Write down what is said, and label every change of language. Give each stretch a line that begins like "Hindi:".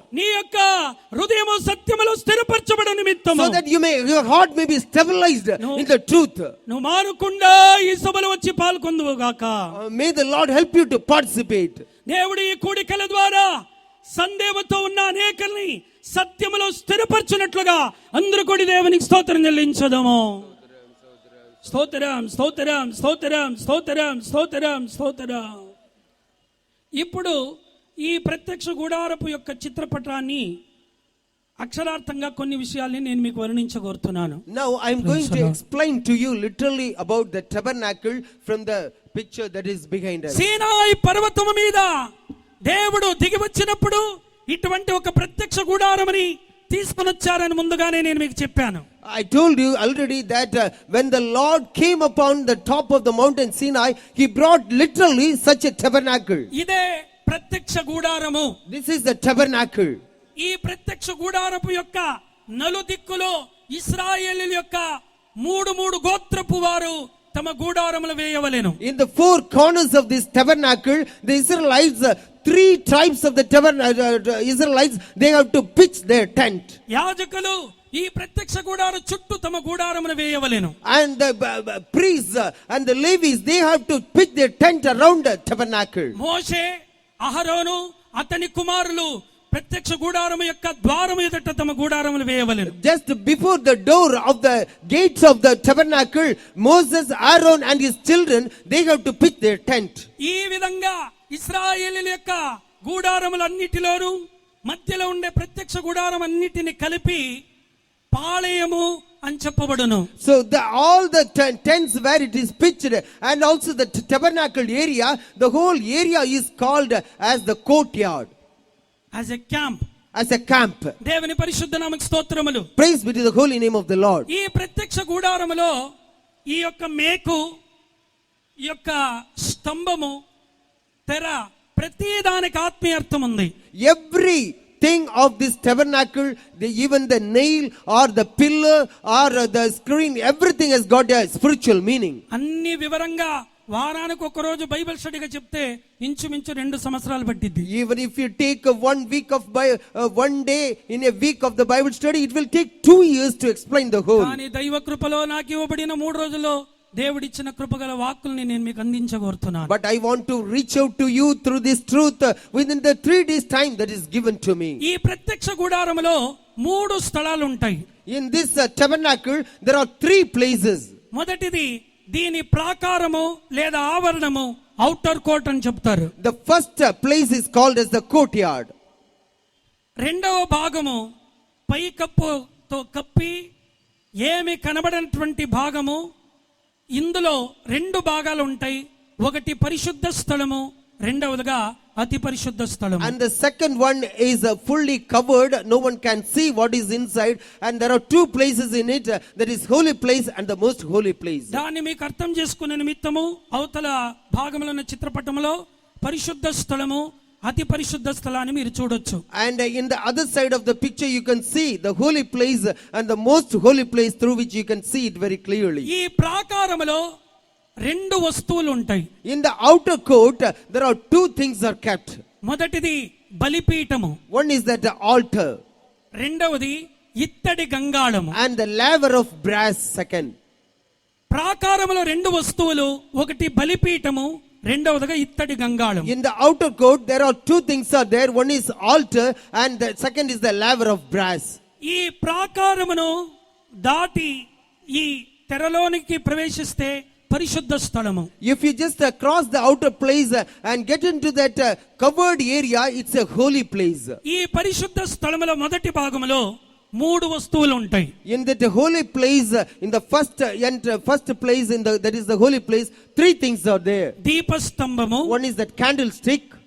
Telugu: నీ యొక్క హృదయము సత్యములో స్థిరపరచబడు నిమిత్తము.
English: So that your heart may be stabilized in the truth.
Telugu: నువ్వు మానుకుండా ఈ సభలో వచ్చి పాల్గొందువు గాక.
English: May the Lord help you to participate.
Telugu: దేవుడు ఈ కూడికల ద్వారా సందేహంతో ఉన్న అనేకల్ని సత్యములో స్థిరపరచునట్లుగా అందరూ కూడి దేవునికి స్తోత్రం చెల్లించదము. స్తోత్రం స్తోత్రం స్తోత్రం స్తోత్రం స్తోత్రం స్తోత్రం. ఇప్పుడు ఈ ప్రత్యక్ష గుడారపు యొక్క చిత్రపటాన్ని అక్షరార్థంగా కొన్ని విషయాల్ని నేను మీకు వర్ణించగోరుతున్నాను.
English: Now I am going to explain to you literally about the tabernacle from the picture that is behind us.
Telugu: సీనాయి పర్వతము మీద దేవుడు దిగి వచ్చినప్పుడు ఇటువంటి ఒక ప్రత్యక్ష గుడారమని తీసుకొని వచ్చారని ముందుగానే నేను మీకు చెప్పాను.
English: I told you already that when the Lord came upon the top of the mountain Sinai, he brought literally such a tabernacle.
Telugu: ఇదే ప్రత్యక్ష గుడారము.
English: This is the tabernacle.
Telugu: ఈ ప్రత్యక్ష గుడారపు యొక్క నలుదిక్కులో ఇశ్రాయేలీయుల యొక్క 3 గోత్రపు వారు తమ గుడారములు వేయవలెను.
English: In the 4 corners of this tabernacle, the Israelites, 3 tribes of the Israelites, they have to pitch their tent.
Telugu: యాజకులు ఈ ప్రత్యక్ష గుడారం చుట్టూ తమ గుడారమును వేయవలెను.
English: And the priests and the Levites, they have to pitch their tent around the tabernacle.
Telugu: మోషే, అహరోను, అతని కుమారులు ప్రత్యక్ష గుడారము యొక్క ద్వారము ఎదుట తమ గుడారములు వేయవలెను.
English: Just before the door of the gates of the tabernacle, Moses, Aaron and his children, they have to pitch their tent.
Telugu: ఈ విధంగా ఇశ్రాయేలీయుల యొక్క గుడారములన్నిటిలోను మధ్యలో ఉండే ప్రత్యక్ష గుడారం అన్నిటిని కలిపి పాళయము అని చెప్పబడును.
English: So all the tents where it is pitched and also the tabernacle area, the whole area is called as the courtyard. As a camp. As a camp.
Telugu: దేవుని పరిశుద్ధ నామముకు స్తోత్రములు.
English: Praise be to the holy name of the Lord.
Telugu: ఈ ప్రత్యక్ష గుడారములో ఈ యొక్క మేకు, ఈ యొక్క స్తంభము, తెర, ప్రతి దానికి ఆత్మీయ అర్థం ఉంది.
English: Everything of this tabernacle, even the nail or the pillar or the screen, everything has got a spiritual meaning.
Telugu: అన్ని వివరంగా వారానికి ఒక రోజు బైబిల్ స్టడీగా చెప్తే ఇంచుమించు 2 సంవత్సరాలు పట్టింది.
English: Even if you take one day in a week of the Bible study, it will take 2 years to explain the whole.
Telugu: కానీ దైవ కృపలో నాకు ఇవ్వబడిన 3 రోజుల్లో దేవుడిచ్చిన కృపగల వాక్కుల్ని నేను మీకు అందించగోరుతున్నాను.
English: But I want to reach out to you through this truth within the 3 days time that is given to me.
Telugu: ఈ ప్రత్యక్ష గుడారములో 3 స్థలాలు ఉంటాయి.
English: In this tabernacle there are 3 places.
Telugu: మొదటిది దీని ప్రాకారము లేదా ఆవరణము, ఔటర్ కోర్ట్ అని చెప్తారు.
English: The first place is called as the courtyard.
Telugu: రెండవ భాగము పైకప్పుతో కప్పి ఏమి కనబడినటువంటి భాగము. ఇందులో రెండు భాగాలు ఉంటాయి. ఒకటి పరిశుద్ధ స్థలము, రెండవదిగా అతి పరిశుద్ధ స్థలము.
English: And the second one is fully covered, no one can see what is inside, and there are two places in it, that is holy place and the most holy place.
Telugu: దాన్ని మీకు అర్థం చేసుకునే నిమిత్తము అవతల భాగంలో ఉన్న చిత్రపటంలో పరిశుద్ధ స్థలము, అతి పరిశుద్ధ స్థలాన్ని మీరు చూడొచ్చు.
English: And in the other side of the picture you can see the holy place and the most holy place, through which you can see it very clearly.
Telugu: ఈ ప్రాకారములో రెండు వస్తువులు ఉంటాయి.
English: In the outer court there are two things are kept.
Telugu: మొదటిది బలిపీఠము,
English: One is that altar,
Telugu: రెండవది ఇత్తడి గంగాళము.
English: and the laver of brass second.
Telugu: ప్రాకారములో రెండు వస్తువులు, ఒకటి బలిపీఠము, రెండవదిగా ఇత్తడి గంగాళం.
English: In the outer court there are two things are there. One is altar and the second is the laver of brass.
Telugu: ఈ ప్రాకారమును దాటి ఈ తెరలోనికి ప్రవేశిస్తే పరిశుద్ధ స్థలము.
English: If you just cross the outer place and get into that covered area, it's a holy place.
Telugu: ఈ పరిశుద్ధ స్థలములో మొదటి భాగములో మూడు వస్తువులు ఉంటాయి.
English: In that holy place, in the first place, that is the holy place, three things are there.
Telugu: దీపస్తంభము,
English: One is that candlestick